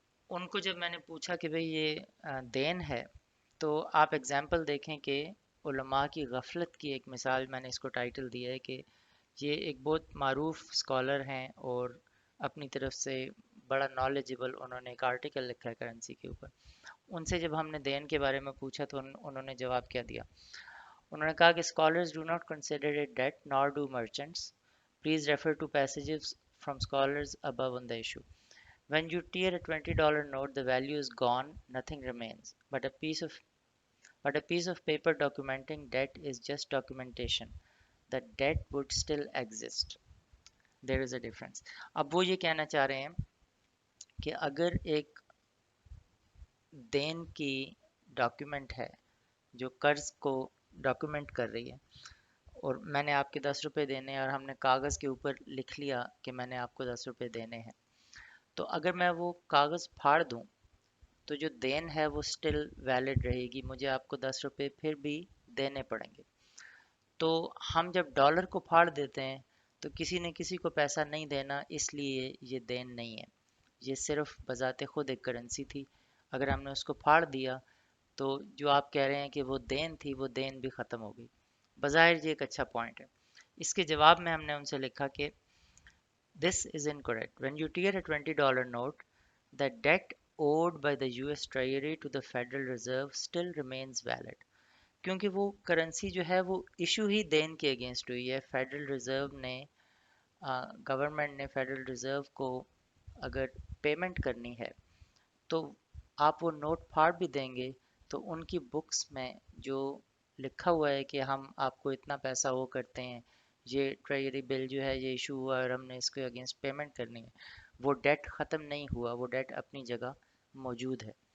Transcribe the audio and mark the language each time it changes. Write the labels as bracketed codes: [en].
[ur] ان کو جب میں نے پوچھا کہ بھئی یہ دین ہے تو آپ اگزامپل دیکھیں کہ علماء کی غفلت کی ایک مثال، میں نے اس کو ٹائٹل دیا ہے کہ یہ ایک بہت معروف اسکالر ہیں اور اپنی طرف سے بڑا نالجبل، انہوں نے ایک آرٹیکل لکھا ہے کرنسی کے اوپر۔ ان سے جب ہم نے دین کے بارے میں پوچھا تو انہوں نے جواب کیا دیا؟ انہوں نے کہا کہ [en] scholars do not consider it debt nor do merchants. Please refer to passages from scholars above on the issue. When you tear a $20 note, the value is gone, nothing remains. But a piece of paper documenting debt is just documentation. The debt would still exist. There is a difference. [ur] اب وہ یہ کہنا چاہ رہے ہیں کہ اگر ایک دین کی ڈاکیومنٹ ہے جو قرض کو ڈاکیومنٹ کر رہی ہے، اور میں نے آپ کے 10 روپے دینے ہیں اور ہم نے کاغذ کے اوپر لکھ لیا کہ میں نے آپ کو 10 روپے دینے ہیں، تو اگر میں وہ کاغذ پھاڑ دوں تو جو دین ہے وہ سٹل ویلڈ رہے گی، مجھے آپ کو 10 روپے پھر بھی دینے پڑیں گے۔ تو ہم جب ڈالر کو پھاڑ دیتے ہیں تو کسی نے کسی کو پیسہ نہیں دینا، اس لیے یہ دین نہیں ہے، یہ صرف بذات خود ایک کرنسی تھی۔ اگر ہم نے اس کو پھاڑ دیا تو جو آپ کہہ رہے ہیں کہ وہ دین تھی، وہ دین بھی ختم ہو گئی۔ بظاہر یہ ایک اچھا پوائنٹ ہے۔ اس کے جواب میں ہم نے ان سے لکھا کہ [en] this is incorrect. When you tear a $20 note, the debt owed by the US Treasury to the Federal Reserve still remains valid. [ur] کیونکہ وہ کرنسی جو ہے وہ ایشو ہی دین کے اگینسٹ ہوئی ہے، فیڈرل ریزرو نے گورنمنٹ نے فیڈرل ریزرو کو اگر پیمنٹ کرنی ہے تو آپ وہ نوٹ پھاڑ بھی دیں گے تو ان کی بکس میں جو لکھا ہوا ہے کہ ہم آپ کو اتنا پیسہ وہ کرتے ہیں، یہ ٹریجری بل جو ہے یہ ایشو ہوا اور ہم نے اس کے اگینسٹ پیمنٹ کرنی ہے، وہ ڈیٹ ختم نہیں ہوا، وہ ڈیٹ اپنی جگہ موجود ہے۔